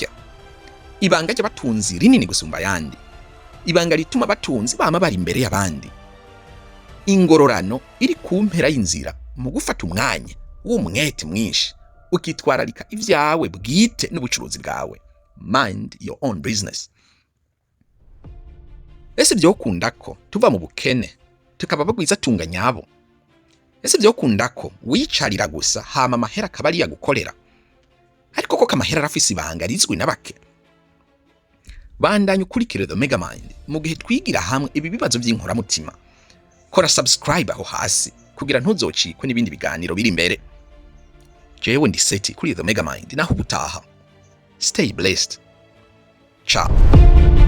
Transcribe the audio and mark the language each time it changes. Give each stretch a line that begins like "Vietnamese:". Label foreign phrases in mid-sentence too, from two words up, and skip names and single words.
Rundi: Ibanga ry'abatunzi rinini gusumba yandi, ibanga rituma abatunzi bama bari imbere y'abandi. Ingororano iri ku mpera y'inzira mu gufata umwanya w'umwete mwinshi ukitwararika ivyawe bwite n'ubucuruzi bwawe.
English: Mind your own business.
Rundi: Ese byokunda ko tuva mu bukene tukaba bagwiza tunga nyabo? Ese byokunda ko wicarira gusa hama amahera akaba ari yagukorera? Ariko ko kamahera arafise ibanga rizwi n'abake. Bandanye ukurikire The Megamind mu gihe twigira hamwe ibi bibazo by'inkoramutima. Kora subscribe aho hasi kugira ntuzocikwe n'ibindi biganiro biri imbere. Jewe ndi Seti kuri The Megamind, naho ubutaha.
English: Stay blessed. Ciao.